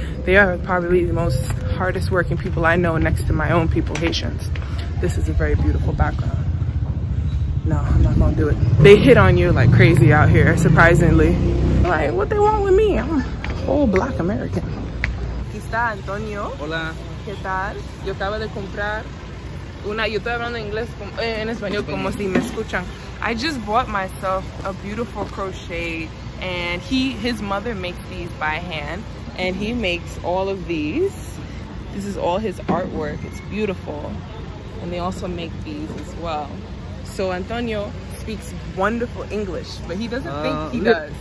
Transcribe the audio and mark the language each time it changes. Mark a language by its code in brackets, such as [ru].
[en] They are probably the most hardest working people I know next to my own people, Haitians. This is a very beautiful background. No, I'm not gonna do it. They hit on you like crazy out here, surprisingly. Like, what they want with me? I'm a whole Black American. [es] Aquí está Antonio. Hola. ¿Qué tal? Yo acabo de comprar una, yo estoy hablando inglés en español como si me escuchan. [en] I just bought myself a beautiful crochet, and his mother makes these by hand, and he makes all of these. This is all his artwork. It's beautiful. And they also make these as well. So Antonio speaks wonderful English, but he doesn't think he does.